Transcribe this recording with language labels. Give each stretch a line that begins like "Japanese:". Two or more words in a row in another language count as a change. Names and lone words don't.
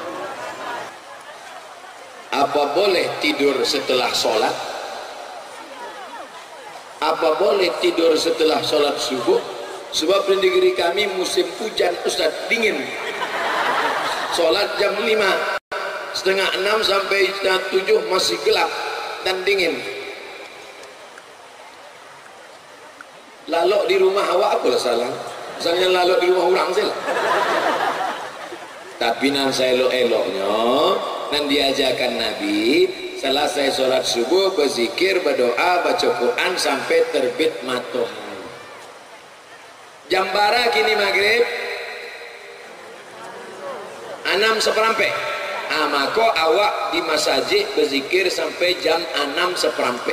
Indonesian: Apa boleh tidur setelah sholat? Apa boleh tidur setelah sholat subuh? Sebab di negeri kami musim hujan Ustaz, dingin. Sholat jam 5, setengah 6 sampai jam 7 masih gelap dan dingin.
Minangkabau: Lalok di rumah awak apalah salah? Misalnya lalok di rumah orang saja.
Indonesian: Tapi nan saya elok-eloknya, nan diajarkan Nabi, selesai sholat subuh berzikir, berdoa, baca Quran sampai terbit matahari.
Minangkabau: Jam bara kini maghrib 6:15. Maka awak di masjid berzikir sampai jam 6:15.